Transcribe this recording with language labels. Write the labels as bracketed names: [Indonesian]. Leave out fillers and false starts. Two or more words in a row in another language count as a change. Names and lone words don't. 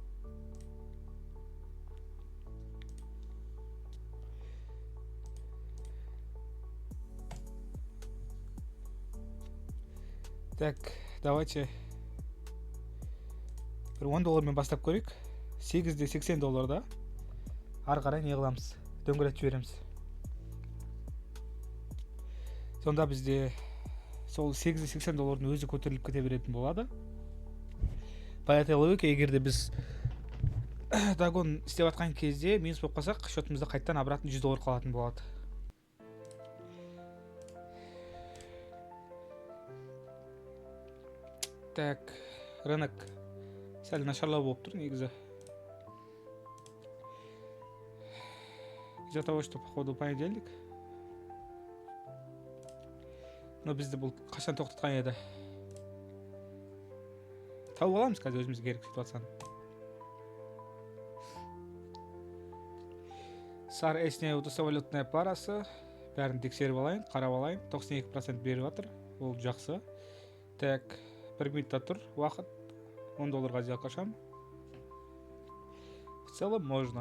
[Russian] Так, давайте [Kazakh] бір $10 бастап көрейік. $8.80 ары қарай не қыламыз, дөңгелетіп жібереміз. Сонда бізде сол $8.80 өзі көтеріліп кете беретін болады. [Russian] По этой логике, [Kazakh] егерде біз дагон істеп жатқан кезде минус болып қалсақ, шотымызда қайттан обратно $100 қалатын болады. Так, рынок сәл нашарлау болып тұр негізі. [Russian] Из-за того, что походу понедельник. [Kazakh] Но бізді бұл қашан тоқтатқан еді. Тауып аламыз қазір өзімізге керек ситуацияны. SAR esne валютная парасы. Бәрін тексеріп алайын, қарап алайын. 92% беріп жатыр. Ол жақсы. Так, 1 минутта тұр. Уақыт $10 сделка ашам. [Russian] В целом можно.